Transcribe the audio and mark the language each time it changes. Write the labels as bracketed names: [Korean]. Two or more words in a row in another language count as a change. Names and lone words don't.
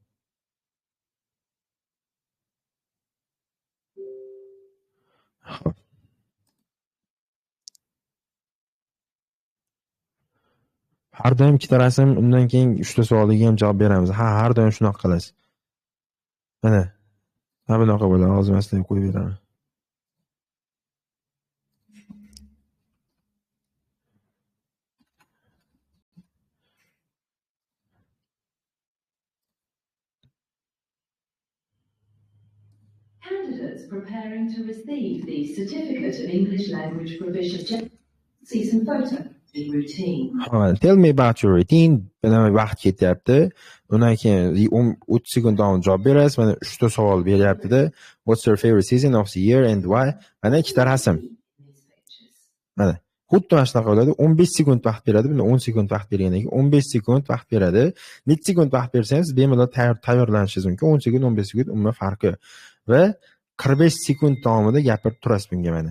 [Uzbek] Hop. Har doim ikkita rasm, undan keyin 3 ta savolga ham javob beramiz. Ha, har doim shunaqa qilasiz. Mana. Ha, bunaqa bo'ladi. Hozir maslahat qo'yib beraman. [English] Candidates preparing to receive the Certificate of English Language Proficiency. See some photo. Routine. Tell me about your routine. [Uzbek] Mana vaqt ketyapti. Undan keyin 30 sekund davomida javob berasiz. Mana 3 ta savol beryapti-da. [English] What's your favorite season of the year and why? [Uzbek] Mana ikkita rasm. Mana xuddi mana shunaqa bo'ladi. 15 sekund vaqt beradi. Bunda 10 sekund vaqt bergandan keyin 15 sekund vaqt beradi. Necha sekund vaqt bersangiz bemalol tayyorlanishingiz mumkin. 10 sekund, 15 sekund umuman farqi. Va 45 sekund davomida gapirib turasiz bunga mana.